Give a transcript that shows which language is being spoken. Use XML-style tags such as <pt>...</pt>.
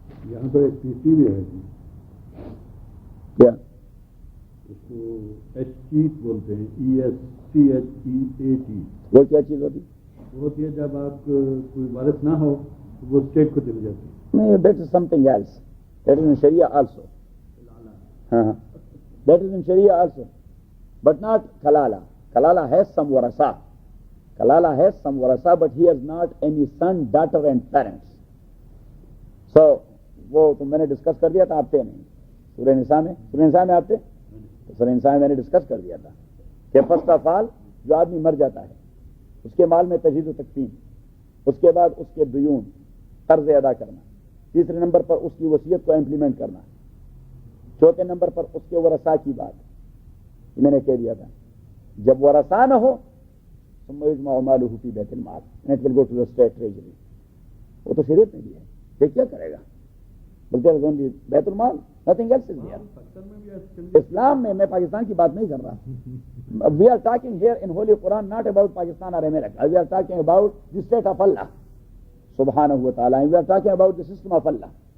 <ur>یہاں پر ایک چیز بھی ہے جی، کیا اس کو ایسچیٹ بولتے ہیں، ESCHEAT. وہ کیا چیز ہوتی؟ وہ ہوتی ہے جب آپ کوئی وارث نہ ہو تو وہ اسٹیٹ کو چلی جاتی ہے.</ur> <en>نہیں، that is some thing else, that is in sharia also. ہاں that is in Sharia also, but not Kalala. Kalala has some warasa. Kalala has some warasa, but he has not any son, daughter and parents.</en> <ur>So, وہ تو میں نے discuss کر دیا تھا، آپ تھے نہیں سورہ نساء میں آپ تھے؟ سورہ نساء میں نے ڈسکس کر دیا تھا کہ فرسٹ آف آل جو آدمی مر جاتا ہے اس کے مال میں تجہیز و تقسیم، اس کے بعد اس کے دیون قرض ادا کرنا، تیسرے نمبر پر اس کی وصیت کو امپلیمنٹ کرنا، چوتھے نمبر پر اس کے ورثاء کی بات میں نے کہہ دیا تھا. جب ورثاء نہ ہو</ur> <ar>ثم یجمع مالہ فی بیت المال</ar> <en>and it will go to the state treasury.</en> <ur>وہ تو شریعت میں بھی ہے کہ کیا کرے گا، بلکہ بیت المال</ur> <en>nothing else is there.</en> <ur>اسلام میں پاکستان کی بات نہیں کر رہا.</ur> <en>We are talking here in Holy Quran not about Pakistan or America. We are talking about the state of Allah subhanahu wa ta'ala. We are talking about the system of Allah.</en>